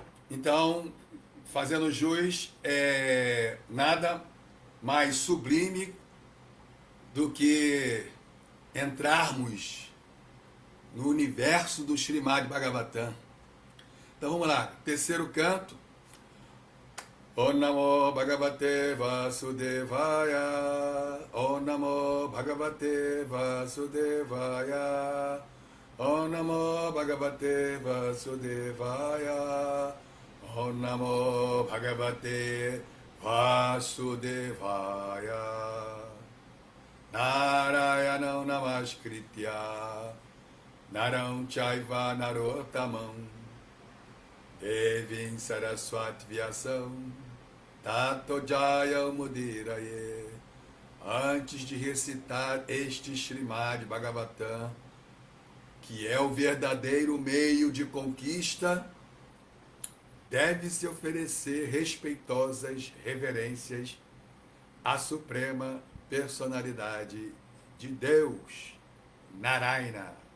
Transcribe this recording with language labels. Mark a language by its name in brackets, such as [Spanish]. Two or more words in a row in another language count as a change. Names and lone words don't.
[Portuguese] Então, fazendo jus, nada mais sublime do que entrarmos no universo do Srimad Bhagavatam. Então vamos lá, terceiro canto. [Sanskrit] ॐ नमो भगवते वासुदेवाय. ॐ नमो भगवते वासुदेवाय. ॐ नमो भगवते वासुदेवाय. ॐ नमो भगवते वासुदेवाय. नारायणं नमस्कृत्य नरं चैव नरोत्तमम् देवीं सरस्वतीं व्यासं ततो जय मुदीरये. [Portuguese] Antes de recitar este Srimad Bhagavatam, que é o verdadeiro meio de conquista, deve-se oferecer respeitosas reverências à Suprema Personalidade de Deus, Narayana.